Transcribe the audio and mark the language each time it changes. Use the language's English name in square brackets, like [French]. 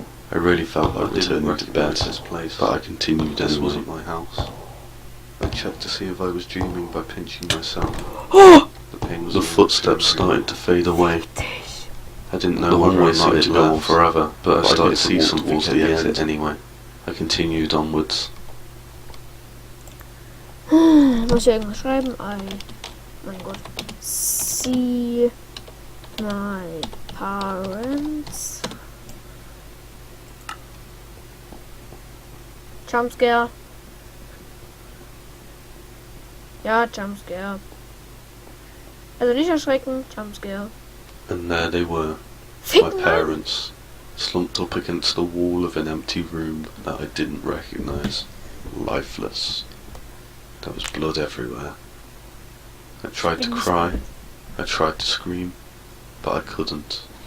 [English] I really felt like returning to bed, but I continued as it wasn't my house. I checked to see if I was dreaming by pinching myself. The footsteps started to fade away. I didn't know whether I seemed to go on forever, but I started to see something at the exit anyway. I continued onwards. [German] Muss ich irgendwas schreiben? Mein Gott. [English] See my parents. Jumpscare. [German] Ja, Jumpscare. Also nicht erschrecken, Jumpscare. [English] And there they were, my parents, slumped up against the wall of an empty room that I didn't recognise, lifeless. There was blood everywhere. I tried to cry, I tried to scream, but I couldn't.